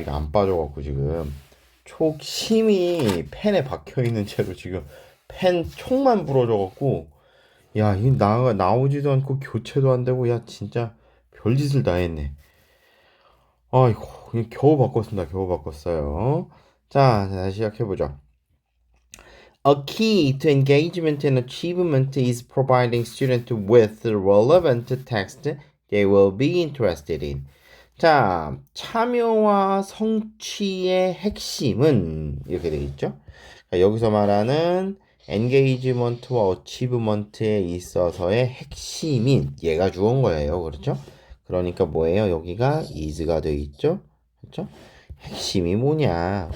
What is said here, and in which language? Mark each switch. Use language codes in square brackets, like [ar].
[ko] 이거 안 빠져갖고 지금 촉 심이 펜에 박혀있는 채로 지금 펜 촉만 부러져갖고 야, 이 나오지도 않고 교체도 안 되고 야, 진짜 별짓을 다 했네. 아이고, 겨우 바꿨습니다. 겨우 바꿨어요. 자, 다시 시작해보죠. [en] A key to engagement and achievement is providing students with relevant text they will be interested in. [ko] 자, 참여와 성취의 핵심은 이렇게 되어 있죠. 여기서 말하는 engagement와 achievement에 있어서의 핵심인 얘가 주어인 거예요. 그렇죠? 그러니까 뭐예요? 여기가 is가 되어 있죠. 그렇죠? 핵심이 뭐냐?